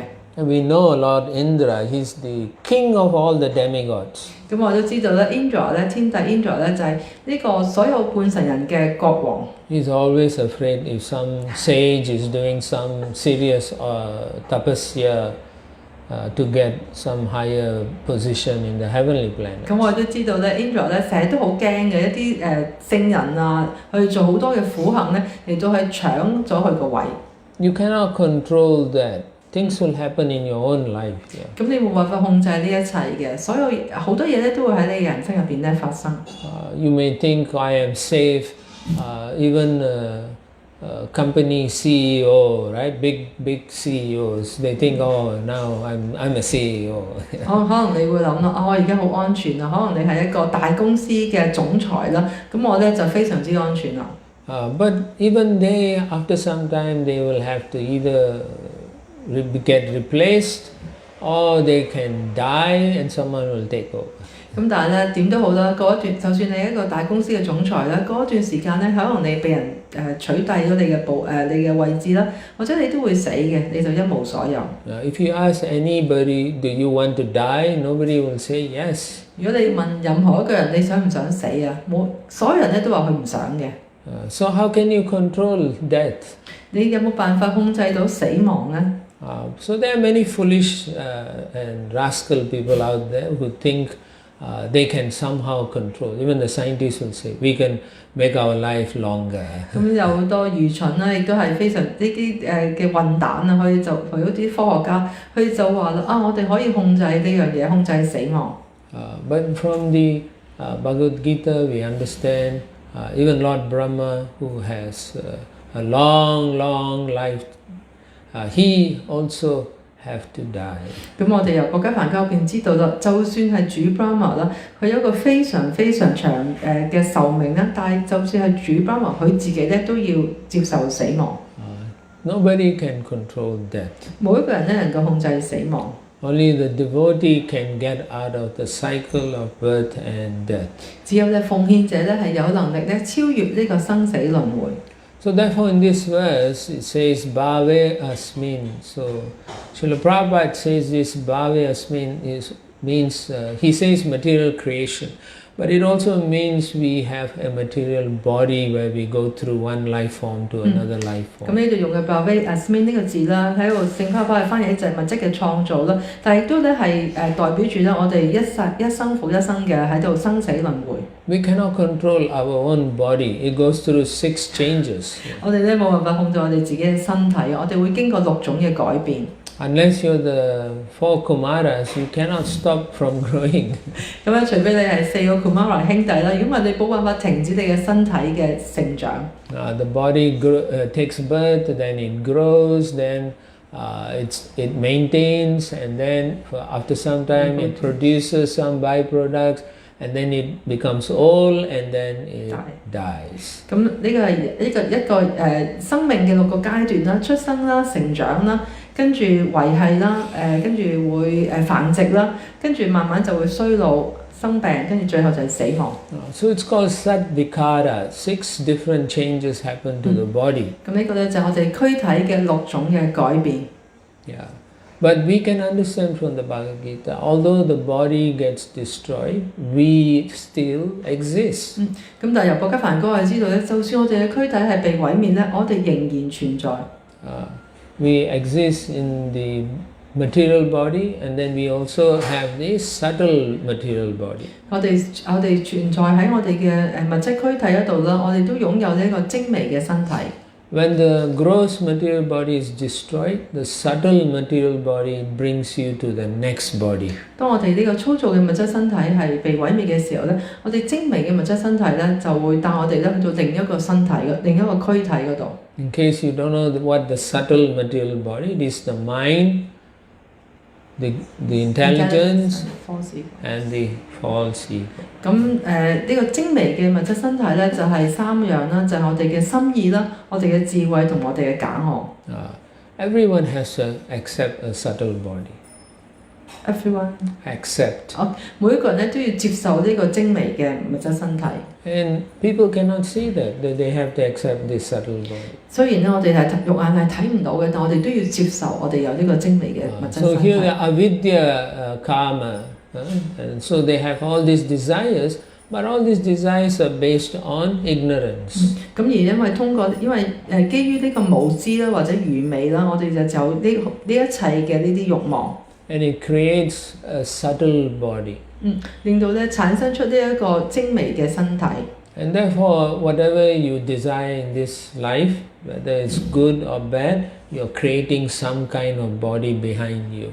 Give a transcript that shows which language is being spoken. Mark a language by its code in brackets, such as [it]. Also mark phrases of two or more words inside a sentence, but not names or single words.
[en] We know Lord Indra, he's the king of all the demigods. [yue] 咁我都知道咧 ，Indra 咧，天帝 Indra 咧就係呢個所有半神人嘅國王。 [en] He's always afraid if some sage is doing some serious tapasya to get some higher position in the heavenly planet. [yue] 咁我都知道咧 ，Indra 咧成日都好驚嘅，一啲聖人啊，去做好多嘅苦行咧，嚟到去搶咗佢個位。 [en] You cannot control that. Things will happen in your own life. Yeah. [yue] 咁你冇辦法控制呢一切嘅，所有好多嘢咧都會喺你嘅人生入邊咧發生。 [en] You may think I am safe, even company CEO, right? Big CEOs, they think, oh, now I'm a CEO. [yue] 可能你會諗啦，我而家好安全啦，可能你係一個大公司嘅總裁啦，咁我咧就非常之安全啦。 [en] But even they, after some time, they will have to either get replaced or they can die and someone will take over. [yue] 咁但係咧點都好啦，過一段就算你係一個大公司嘅總裁啦，過一段時間咧，可能你被人取締咗你嘅位置啦，或者你都會死嘅，你就一無所有。 [en] If you ask anybody, do you want to die? Nobody will say yes. [yue] 如果你問任何一個人你想唔想死啊，所有人咧都話佢唔想嘅。 [en] So how can you control death? [yue] 你有冇辦法控制到死亡咧 [en] ？So there are many foolish and rascal people out there who think they can somehow control. Even the scientists will say, we can make our life longer. [yue] 咁有好多愚蠢啦，亦都係非常呢啲嘅混蛋啊，佢就佢嗰啲科學家，佢就話啦我哋可以控制呢樣嘢，控制死亡。 [en] But from the Bhagavad Gita, we understand even Lord Brahma, who has a long life, he also have to die. [yue] 咁我哋由國家梵教入邊知道啦，就算係主 Brahma 啦，佢有一個非常長嘅壽命啦，但係就算係主 Brahma，佢自己咧都要接受死亡。 [en] Nobody can control death. [yue] 冇一個人咧能夠控制死亡。 [en] Only the devotee can get out of the cycle of birth and death. [yue] 只有咧奉獻者咧係有能力咧超越呢個生死輪迴。 [en] So therefore in this verse it says [sa] भवे अस्मिन्. [en] So Srila Prabhupada says this [sa] भवे अस्मिन् [en] means he says material creation, but it also means we have a material body where we go through one life form to another life form. [yue] 咁呢度用嘅 [sa] भवे अस्मिन् [yue] 呢個字啦，喺度聖帕巴係翻譯就係物質嘅創造啦，但係亦都咧係代表住咧我哋一生復一生嘅喺度生死輪迴。 [en] We cannot control our own body. It goes through 6 changes. [yue] 我哋咧冇辦法控制我哋自己嘅身體，我哋會經過6種嘅改變。 [en] Unless you're the 4 Kumaras, you cannot stop from growing. [yue] 咁咧，除非你係4個 Kumara 兄弟啦，如果唔係你冇辦法停止你嘅身體嘅成長。 [en] The body takes birth, then it grows, then it maintains, and then after some time it produces some byproducts, and then it becomes old, and then it dies. [yue] 咁呢個係一個生命嘅6個階段啦，出生啦、成長啦。跟住維繫啦，跟住會繁殖啦，跟住慢慢就會衰老、生病，跟住最後就係死亡。 [en] So it's called [sa] षट् विकार. [en] 6 different changes happen to the body. [yue] 咁呢個咧就係我哋軀體嘅6種嘅改變。 [en] Yeah, but we can understand from the Bhagavad Gita, although the body gets destroyed, we still exist. [yue] 咁但係由國家梵歌係知道咧，就算我哋嘅軀體係被毀滅咧，我哋仍然存在。 [en] We exist in the material body, and then we also have the subtle material body. [yue] 我哋存在喺我哋嘅物質軀體嗰度啦，我哋都擁有呢一個精微嘅身體。 [en] When the gross material body is destroyed, the subtle material body brings you to the next body. [yue] 當我哋呢個粗糙嘅物質身體係被毀滅嘅時候咧，我哋精微嘅物質身體咧就會帶我哋咧去到另一個身體另一個軀體嗰度。 [en] In case you don't know what the subtle material body, it is the mind, the intelligence, and the false ego. [yue] 咁呢個精微嘅物質身體咧就係3樣啦，就係我哋嘅心意啦、我哋嘅智慧同我哋嘅假我。 [en] Everyone has to accept a subtle body. Everyone accept. [yue] 每一個人咧都要接受呢個精微嘅物質身體。 [en] And people cannot see that they have to accept this subtle body. [yue] 雖然咧我哋係肉眼係睇唔到嘅，但我哋都要接受我哋有呢個精微嘅物質身體。 [en] So here the [sa] अविद्या कर्म, [en] and so they have all these desires, but all these desires are based on ignorance. [yue] 咁而因為基於呢個無知啦或者愚昧啦，我哋就有呢一切嘅呢啲慾望。 [en] And it creates a subtle body. [yue] 令到咧產生出呢一個精微嘅身體。 [en] And therefore, whatever you desire in this life, whether it's good or bad, you're creating some kind of body behind you.